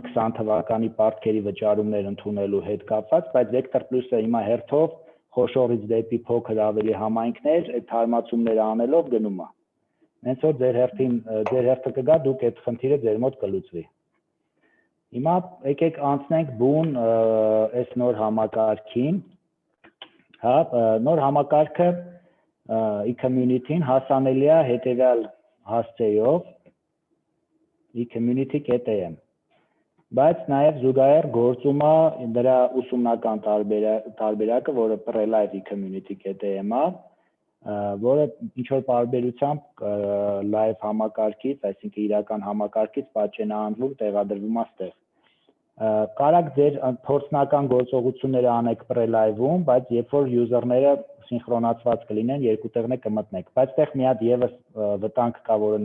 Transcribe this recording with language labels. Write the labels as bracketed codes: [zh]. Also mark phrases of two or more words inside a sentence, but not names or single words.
[hy] 20 թվականի պարտքերի վճարումներ ընդունելու հետ կապված, բայց Vector Plus-ը հիմա հերթով խոշորից դեպի փոքր ավելի համայնքներ այդ թարմացումները անելով գնում է։ Հենց որ ձեր հերթը կգա, դուք այդ խնդիրը ձեր մոտ կլուծվի։ Հիմա եկեք անցնենք բուն այս նոր համակարգին։ Հա, նոր համակարգը e-community-ին հասանելի է հետևյալ հասցեով e-community.am, բայց նաև զուգահեռ գործում է դրա ուսումնական տարբերակը, որը Prelive e-community.am է, որը ինչ-որ տարբերությամբ live համակարգից, այսինքն իրական համակարգից պատճենահանվում, տեղադրվում է ստեղ։ Կարաք ձեր փորձնական գործողությունները անեք Prelive-ում, բայց երբ որ user-ները սինխրոնացված կլինեն, երկու տեղն է կմտնեք, բայց այդտեղ մի հատ եւս վտանգ կա, որը